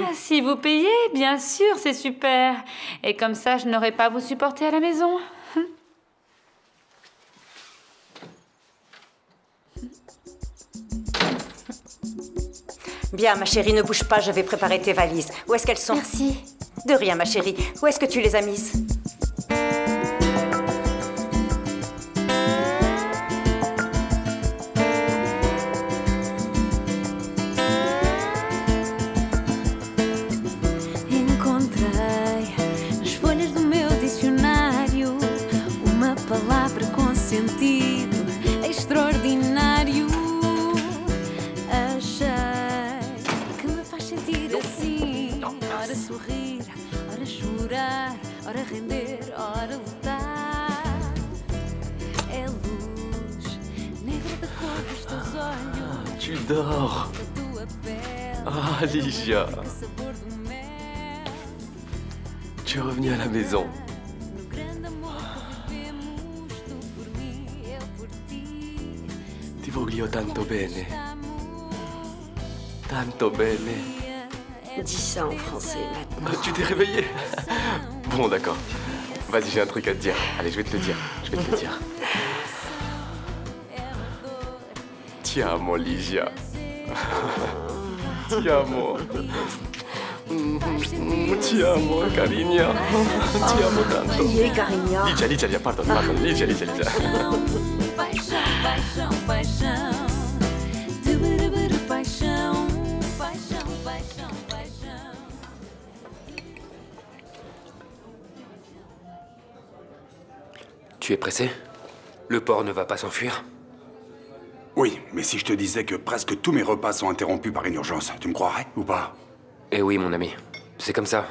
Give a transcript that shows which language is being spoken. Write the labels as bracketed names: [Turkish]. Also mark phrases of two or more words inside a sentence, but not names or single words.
[French] Si vous payez, bien sûr, c'est super. Et comme ça, je n'aurai pas à vous supporter à la maison. Bien, ma chérie, ne bouge pas, je vais préparer tes valises. Où est-ce qu'elles sont? Merci. De rien, ma chérie. Où est-ce que tu les as mises? [Portuguese] Encontrei nas folhas do meu dicionário uma palavra com sentido extraordinário. Achei que me faz sentir assim. Ora sorrir, ora chorar, ora render, ora lutar. É luz negra da cor dos teus olhos. [French] Tu dors. Ah, Ligia. Tu es revenue à la maison. [Italian] Ti voglio tanto bene. Tanto bene. [French] Dis ça en français maintenant. Tu t'es réveillée? Bon, d'accord. Vas-y, j'ai un truc à te dire. Allez, je vais te le dire. Je vais te le dire. [Italian] Ti amo, Ligia. Ti amo. Ti amo, Cariña. Ti amo tanto. [French] Qui est Cariña? Ligia, pardon. Ligia. [Portuguese] Paixão, paixão, paixão. Tuburubu, paixão, paixão, paixão, paixão. [French] Tu es pressé? Le porc ne va pas s'enfuir? Oui, mais si je te disais que presque tous mes repas sont interrompus par une urgence, tu me croirais ou pas? Eh oui, mon ami. C'est comme ça.